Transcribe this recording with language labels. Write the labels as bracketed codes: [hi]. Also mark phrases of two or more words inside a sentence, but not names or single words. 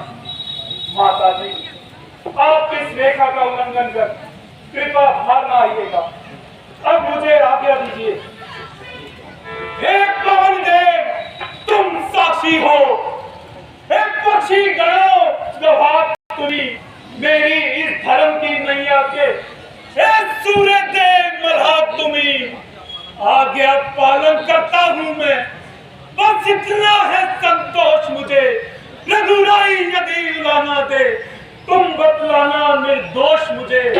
[hi] माता जी, आप इस रेखा का उल्लंघन कर कृपा बाहर न आइएगा। अब मुझे आज्ञा दीजिए। हे पवन देव, तुम साक्षी हो, हे पक्षी गणों गवाह तुम्ही मेरी इस धर्म की नैया के, हे सूर्य देव मल्हा तुम्ही, आज्ञा पालन करता हूं मैं, बस इतना है संतोष मुझे। रघुराई यदि लाना दे, तुम बतलाना निर्दोष मुझे।